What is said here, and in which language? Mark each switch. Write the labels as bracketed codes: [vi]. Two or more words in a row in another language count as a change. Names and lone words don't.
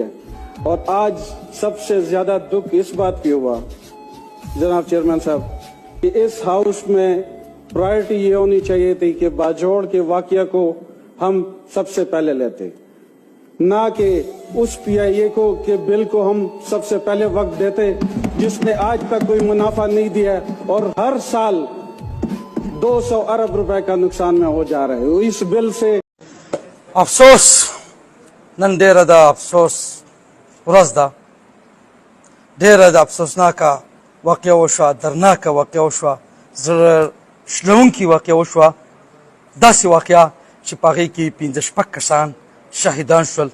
[ur] اور آج سب سے زیادہ دکھ اس بات پہ ہوا جناب چیئرمین صاحب کہ اس ہاؤس میں پرائیورٹی یہ ہونی چاہیے تھی کہ باجوڑ کے واقعہ کو ہم سب سے پہلے لیتے، نہ کہ اس PIA کو کے بل کو ہم سب سے پہلے وقت دیتے جس نے آج تک کوئی منافع نہیں دیا اور ہر سال 200 ارب روپے کا نقصان میں ہو جا رہے ہیں اس بل سے. [ps] افسوس نن ډیره د افسوس ورځ ده. ډیره د افسوسناکه واقعه وشوه، درناکه واقعه وشوه، زړه شلونکې واقعه وشوه. داسې واقعه چې په هغې کې 15 کسان شهیدان شول.